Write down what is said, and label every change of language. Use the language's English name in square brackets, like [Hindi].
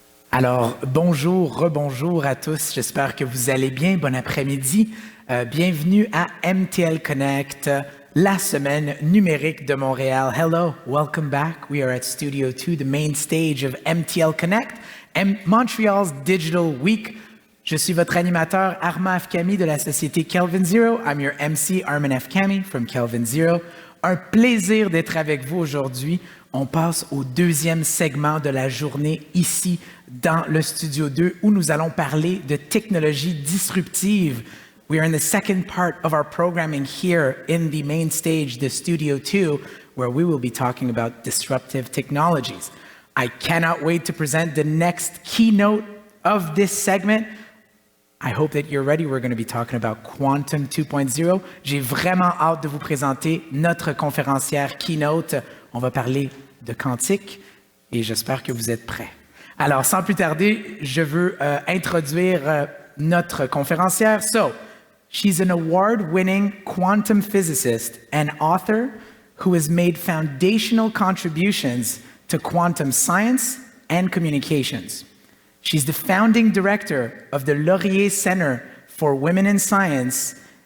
[French] Alors, bonjour, rebonjour à tous. J'espère que vous allez bien. Bon après-midi. Bienvenue à MTL Connect, la semaine numérique de Montréal. [English] Hello, welcome back. We are at Studio 2, the main stage of MTL Connect, Montreal's Digital Week. [French] Je suis votre animateur Armand Afkami de la société Kelvin Zero. [English] I'm your MC, Armin Afkami from Kelvin Zero. [French] Un plaisir d'être avec vous aujourd'hui. On passe au deuxième segment de la journée ici dans le Studio 2 où nous allons parler de technologies disruptives. [English] We are in the second part of our programming here in the main stage, the Studio 2, where we will be talking about disruptive technologies. I cannot wait to present the next keynote of this segment. I hope that you're ready. We're going to be talking about Quantum 2.0. [French] J'ai vraiment hâte de vous présenter notre conférencière Keynote. On va parler de quantique et j'espère que vous êtes prêts. Alors, sans plus tarder, je veux introduire notre conférencière. [English] So, she's an award-winning quantum physicist and author who has made foundational contributions to quantum science and communications. She's the founding director of the Laurier Center for Women in Science.